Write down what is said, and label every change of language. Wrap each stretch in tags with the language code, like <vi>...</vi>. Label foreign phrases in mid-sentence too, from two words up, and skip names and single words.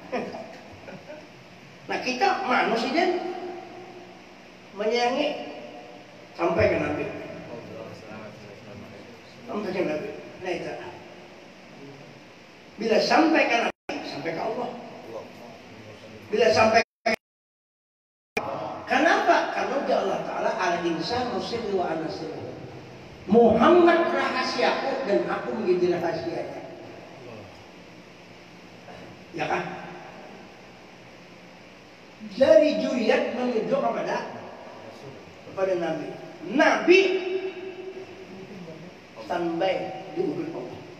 <id>Nah kita manusia menyayangi sampai ke Nabi, sampai ke Nabi. Nah itu, bila sampai ke Nabi, sampai ke Allah. Bila sampai kenapa? Karena Allah Ta'ala</id> <ar>الإنسان سري وأنا سره.</ar> <id>Muhammad rahasiaku dan aku menjadi rahasianya. Ya kan? Dari juriyat menuju kepada Nabi. Nabi standby di ujung Allah.</id>